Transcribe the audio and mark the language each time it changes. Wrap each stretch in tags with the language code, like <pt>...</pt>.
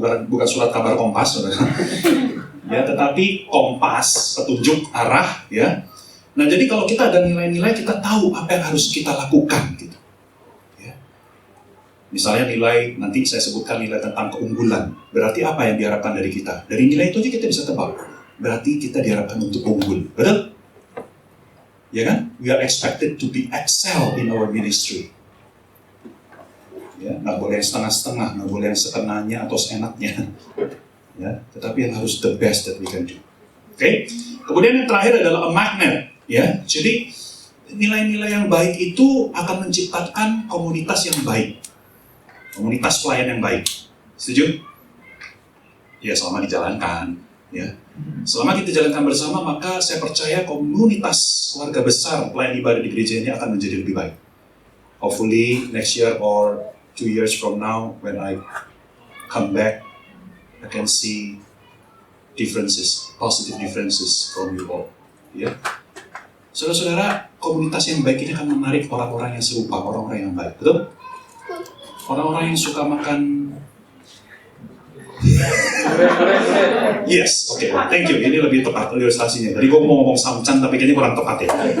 <id>Bukan surat kabar Kompas, saudara. Ya, tetapi kompas, petunjuk arah, ya. Nah, jadi kalau kita ada nilai-nilai, kita tahu apa yang harus kita lakukan, gitu. Ya. Misalnya nilai, nanti saya sebutkan nilai tentang keunggulan. Berarti apa yang diharapkan dari kita? Dari nilai itu aja kita bisa tebak. Berarti kita diharapkan untuk unggul, betul? Ya kan?</id> <en>We are expected to be excel in our ministry.</en> <id>Ya, nggak boleh yang setengah-setengah, nggak boleh yang sekenanya atau seenaknya. Ya, tetapi yang harus</id> <en>the best that we can do. Oke.</en> <id>Kemudian yang terakhir adalah a magnet. Ya, jadi nilai-nilai yang baik itu akan menciptakan komunitas yang baik, komunitas pelayan yang baik. Setuju? Ya, selama dijalankan. Ya, selama kita jalankan bersama, maka saya percaya komunitas keluarga besar pelayan ibadah di gereja ini akan menjadi lebih baik.</id> <en>Hopefully next year or 2 years from now, when I come back, I can see differences, positive differences from you all.</en> <id>Ya, saudara-saudara, komunitas yang baik ini akan menarik orang-orang yang serupa, orang-orang yang baik, betul? Orang-orang yang suka makan.</id> <en>Yes, oke, thank you.</en> <id>Ini lebih tepat ilustrasinya. Tadi gue mau ngomong samcan, tapi kayaknya kurang tepat ya.</id>